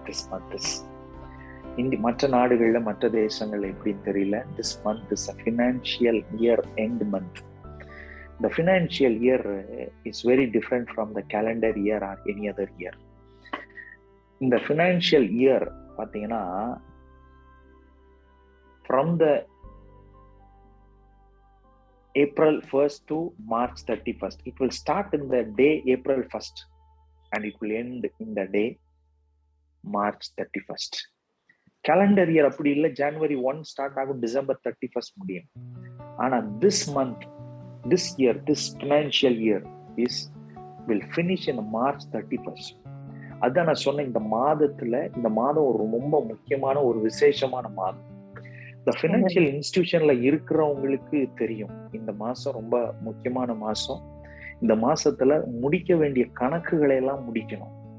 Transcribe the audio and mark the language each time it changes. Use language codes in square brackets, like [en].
[en] This month is [ta] மற்ற நாடுகள்ல, மற்ற தேசங்கள்ல எப்படின்னு தெரியல. [en] This month is a financial year end month. The financial year is very different from the calendar year or any other year. [ta] இந்த [en] financial year [ta] பாத்தீங்கன்னா, [en] from the April 1st to March 31st. It will start in the day April 1st and it will end in the day March 31st. [ta] Calendar year அப்படி இல்லை. [en] January 1 start [ta] ஆகும், [en] December 31st [ta] முடியும். ஆனா [en] this month, this year, this financial year will finish in March 31st. [ta] அதான் நான் சொன்ன, இந்த மாதம் ஒரு ரொம்ப முக்கியமான ஒரு விசேஷமான மாதம். இந்த ஃபினான்ஷியல் இன்ஸ்டிடியூஷன்ல இருக்கிறவங்களுக்கு தெரியும், இந்த மாசம் ரொம்ப முக்கியமான மாசம். இந்த மாசத்துல முடிக்க வேண்டிய கணக்குகளை எல்லாம் முடிக்கணும்.